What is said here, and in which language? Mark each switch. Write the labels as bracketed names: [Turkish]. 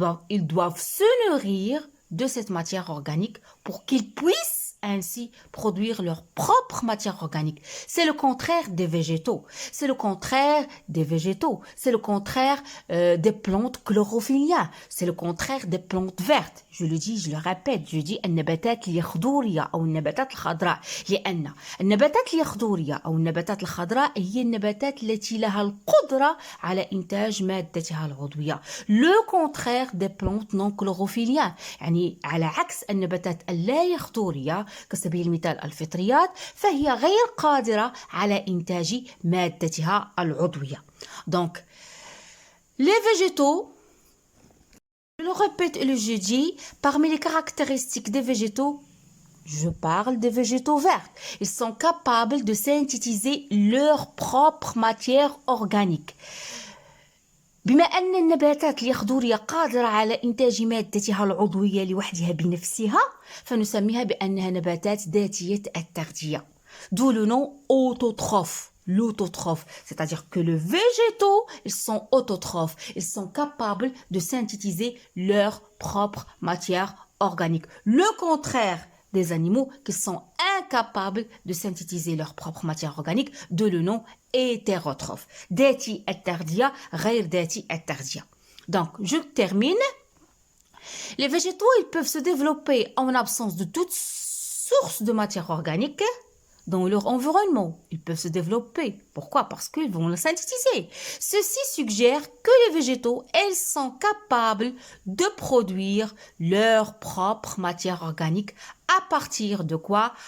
[French] Ils doivent se nourrir de cette matière organique pour qu'ils puissent ainsi produire leur propre matière organique. C'est le contraire des végétaux. C'est le contraire des végétaux. C'est le contraire des plantes chlorophylliennes. C'est le contraire des plantes vertes. Je le dis, je le répète, je dis [Arabic] النباتات اليخضورية أو النباتات الخضراء لأن النباتات اليخضورية أو النباتات الخضراء هي النباتات التي لها القدرة على إنتاج مادتها العضوية. [French] Le contraire des plantes non chlorophylliennes. [Arabic] يعني على عكس النباتات اللا يخضورية كسبيل المثال الفطريات فهي غير قادرة على إنتاج مادتها العضوية. [French] Donc, les végétaux, je le répète et je dis, parmi les caractéristiques des végétaux, je parle des végétaux verts. Ils sont capables de synthétiser leur propre matière organique. [Arabic] بما أن النباتات اليخضورية قادرة على إنتاج مادتها العضوية لوحدها بنفسها فنسميها بأنها نباتات ذاتية التغذية. [French] D'où le nom autotrophe. L'autotrophe, c'est-à-dire que les végétaux, ils sont autotrophes. Ils sont capables de synthétiser leur propre matière organique. Le contraire des animaux qui sont incapables de synthétiser leur propre matière organique, de le nom hétérotrophe. [Arabic] ذاتي التغذية غير ذاتي التغذية. [French] Donc, je termine. Les végétaux, ils peuvent se développer en absence de toute source de matière organique dans leur environnement. Ils peuvent se développer. Pourquoi? Parce qu'ils vont le synthétiser. Ceci suggère que les végétaux, elles sont capables de produire leur propre matière organique à partir de quoi?